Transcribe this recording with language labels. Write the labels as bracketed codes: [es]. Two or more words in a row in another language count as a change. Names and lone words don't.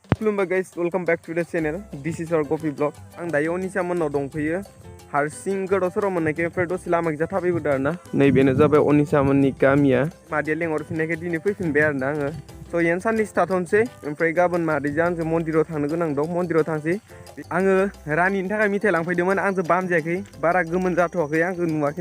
[brx] खुलुमबाय [en] guys welcome back to the channel this is our coffee blog [brx] आं दायो अनिशा मोननाव दंफैयो हारसिं गोदाव सोराव मोननायखाय ओमफ्राय दसे लामाखैजा थाबायबोदों आरोना नैबेनो जाबाय अनिशा मोननि गामिया मादैया लेंहरफिननायखाय दिनै फैफिनबाय आरोना आङो स' इयावनो साननैसो थाथ'नोसै ओमफ्राय गाबोन मादैजों आंजों मन्दिराव थांनो गोनां दं मन्दिराव थांसै आङो रानिनि थाखाय मिथाइ लांफैदोंमोन आंजों बामजायाखै बारा गोमोन जाथ'वाखै आंखौ नुवाखै